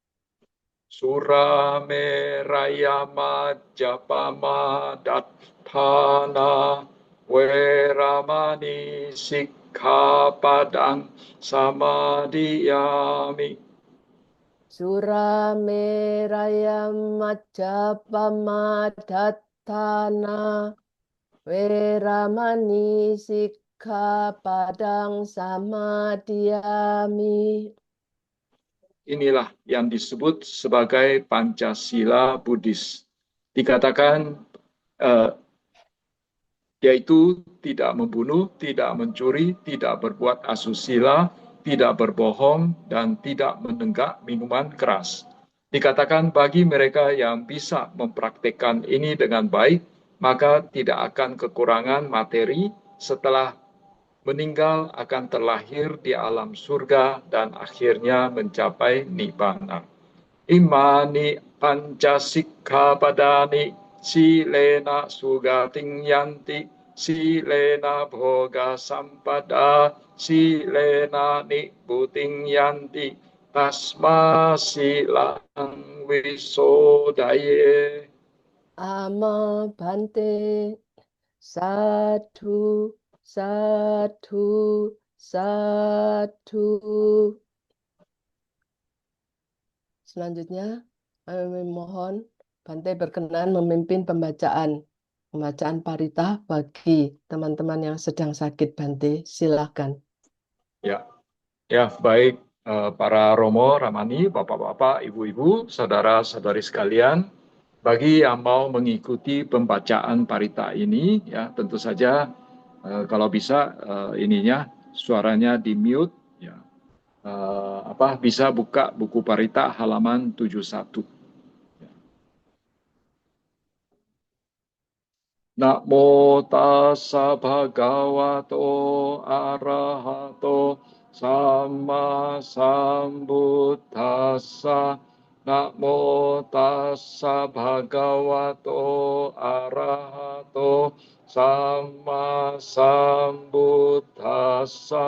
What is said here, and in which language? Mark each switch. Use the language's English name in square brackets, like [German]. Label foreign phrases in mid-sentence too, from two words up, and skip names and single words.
[Pali] Surameraya majapamadatthana weramani sikkhapadang samadhiyami. Surameraya majapamadatthana weramani sikkhapadang samadhiyami. [Indonesian] Inilah yang disebut sebagai Pancasila Buddhis. Dikatakan yaitu tidak membunuh, tidak mencuri, tidak berbuat asusila, tidak berbohong, dan tidak menenggak minuman keras. Dikatakan bagi mereka yang bisa mempraktekkan ini dengan baik, maka tidak akan kekurangan materi setelah meninggal akan terlahir di alam surga dan akhirnya mencapai nibbana. [Pali] Imani pancasikkhapadani silena sugating yanti silena bhoga sampada silena nibbuting yanti tasma silang wisodaye. Ama bhante. Sadhu, sadhu, sadhu. [Indonesian] Selanjutnya, kami mohon Bante berkenan memimpin pembacaan parita bagi teman-teman yang sedang sakit. Bante, silakan. Ya, baik para Romo, Ramani, Bapak-bapak, Ibu-ibu, saudara-saudari sekalian. Bagi yang mau mengikuti pembacaan parita ini, ya tentu saja kalau bisa suaranya di mute, ya. Bisa buka buku parita halaman 71. [Pali] Namo tassa bhagavato arahato sama sambuddhassa. Namo tassa bhagavato arahato sama sambuddhassa.